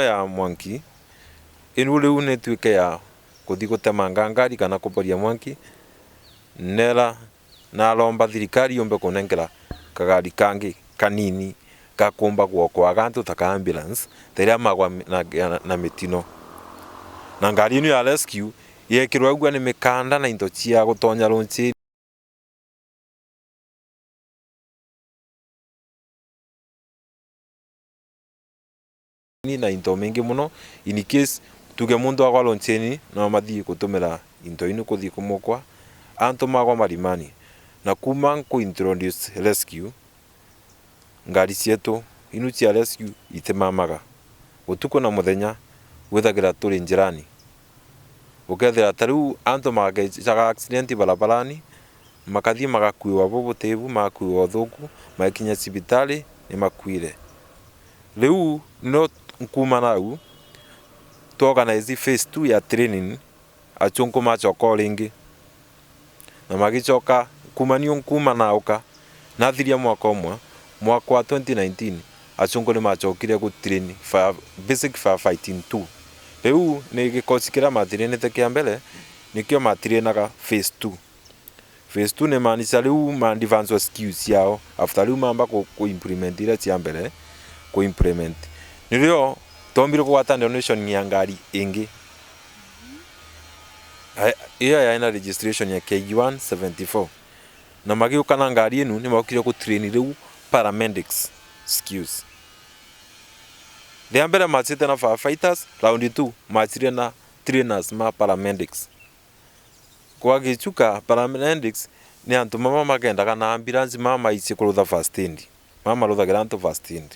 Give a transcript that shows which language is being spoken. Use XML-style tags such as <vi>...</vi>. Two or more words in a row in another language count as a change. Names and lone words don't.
<mer>ya mwanki inu riu ni tuike ya kuthi gutemanga ngari kana kuporia mwanki nera na lomba thirikari yombe kunengera kagari kangi kanini gakumba gwoko agantu taka ambulance teria magwa na mitino na ngari ino ya rescue yekirwa gwa ni mikanda na into cia gutonya runchi na into mingi muno</mer> <en>in case</en> <mer>tuge mundu agwa loncheni no mathii gutumira into ino kuthi kumukwa antu magwa marimani na kuma ku</mer> <en>introduce rescue</en> <mer>ngari cietu inu cia rescue itemamaga utuko na muthenya withagira turi njirani ukethira tariu antu magaga accident barabarani makathi magakuiwa bobotebu makuiwa thuku makinya cibitari ni makuire riu no nkuma nau</mer> <en>to organize phase 2</en> <mer>ya training achungu machoka ringi na magichoka kumanio nkuma nauka nathiria mwaka umwe mwaka wa 2019 achungu ni machokire ku</mer> <en>train basic firefighting 2</en> <mer>riu ni gikosi kira mathirenete kia mbele nikio mathirenaga</mer> <en>phase 2</en> <mer>ni maanisha riu ma</mer> <en>advance skills</en> <mer>yao after riu mamba ku implement ira cia mbele ku implement nirio tombire kuwata donation ya ngari ingi iya ya ina registration ya KG174 na magiuka na ngari inu ni makire ku train riu</mer> <en>paramedics skills</en> <mer>the mbere machite na</mer> <en>firefighters round 2</en> <mer>machire na trainers ma paramedics kwa gichuka paramedics ni antu mama magendaga na ambulance mama ici kurutha</mer> <en>first aid</en> <mer>mama ruthagira antu</mer> <en>first aid</en>